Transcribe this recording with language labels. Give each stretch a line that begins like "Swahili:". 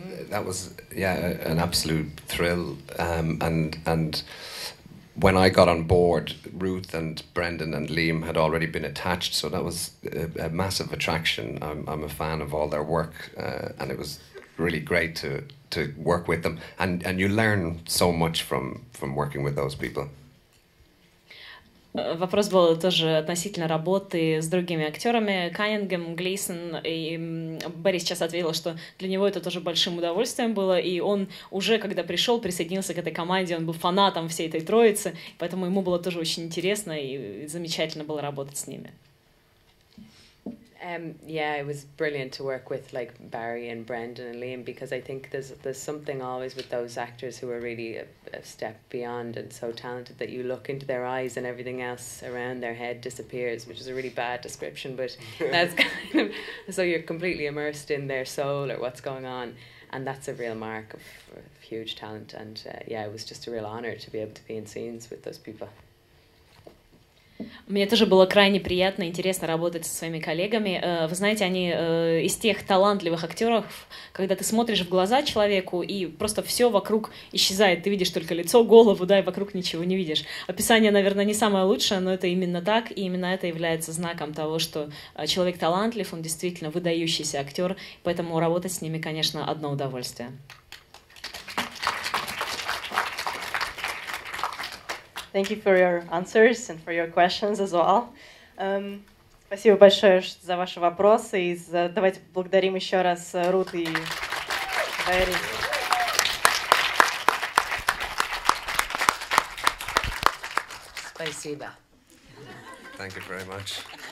English: That was, yeah, an absolute thrill, and when I got on board, Ruth and Brendan and Liam had already been attached, so that was a massive attraction. I'm a fan of all their work, and it was really great to work with them, and you learn so much from working with those people.
Russian: Вопрос был тоже относительно работы с другими актерами. Каннингем, Глейсон и Берри сейчас ответила, что для него это тоже большим удовольствием было, и он уже, когда пришел, присоединился к этой команде, он был фанатом всей этой троицы, поэтому ему было тоже очень интересно и замечательно было работать с ними.
English: Yeah, it was brilliant to work with like Barry and Brendan and Liam, because I think there's something always with those actors who are really a step beyond and so talented that you look into their eyes and everything else around their head disappears, which is a really bad description, but that's kind of, so you're completely immersed in their soul or what's going on. and that's a real mark of huge talent. And yeah, it was just a real honor to be able to be in scenes with those people.
Russian: Мне тоже было крайне приятно и интересно работать со своими коллегами. Вы знаете, они из тех талантливых актеров, когда ты смотришь в глаза человеку, и просто все вокруг исчезает. Ты видишь только лицо, голову, да, и вокруг ничего не видишь. Описание, наверное, не самое лучшее, но это именно так, и именно это является знаком того, что человек талантлив, он действительно выдающийся актер, поэтому работать с ними, конечно, одно удовольствие.
English: Thank you for your answers and for your questions as well.
Russian: Спасибо большое за ваши вопросы. И давайте поблагодарим еще раз Рут и Вэри. Спасибо.
English: Thank you very much.